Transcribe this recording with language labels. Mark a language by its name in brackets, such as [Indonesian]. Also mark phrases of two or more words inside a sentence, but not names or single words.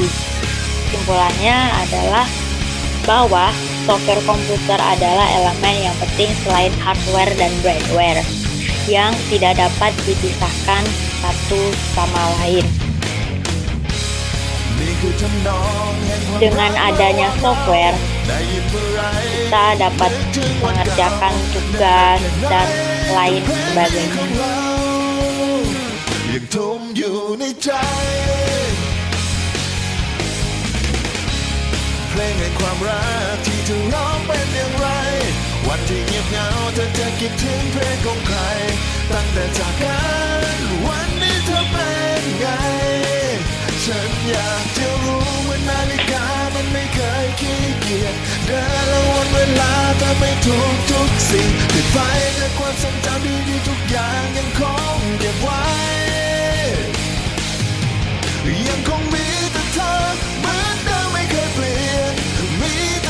[Indonesian] Kesimpulannya adalah bahwa software komputer adalah elemen yang penting selain hardware dan brainware yang tidak dapat dipisahkan satu sama lain. Dengan adanya software, kita dapat mengerjakan tugas dan lain sebagainya. [Thai] ยังทุ่มอยู่ในใจเพลงแห่งความรักที่เธอร้องเป็นอย่างไรวัน ที่เงียบเหงาเธอจะคิดถึงเพลงของใครตั้งแต่จากกันวันนี้เธอเป็นไงฉันอยากจะรู้ว่านาฬิกามันไม่เคยขี้เกียจเดินและวนเวลาแต่ไม่ทุกสิ่งติดไปแต่ความทรงจำดีๆทุกอย่างยังคงเก็บไว้ยังคงมีแต่เธอเหมือนเดิมไม่เคยเปลี่ยนมี